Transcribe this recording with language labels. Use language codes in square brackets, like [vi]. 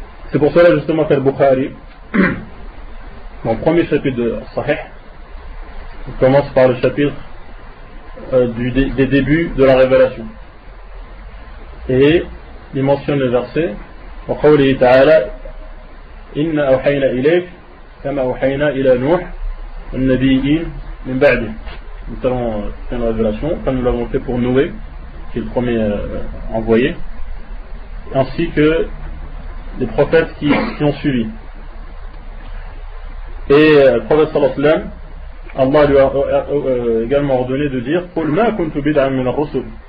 [fr] C'est pour cela justement qu'Al-Bukhari, dans le premier chapitre de Sahih, il commence par le chapitre des débuts de la révélation. Et il mentionne le verset [ar] وقوله تعالى إن أوحينا إليك كما أوحينا إلى نوح والنبيين من بعده. [fr] Nous allons faire une révélation comme nous l'avons fait pour Noé, qui est le premier envoyé, ainsi que les prophètes qui ont suivi. Et le prophète sallallahu alayhi wa sallam, Allah lui a également ordonné de dire [ar] قُلْ مَا كُنْتُ بِدْعًا مِنَ الرُّسُلِ.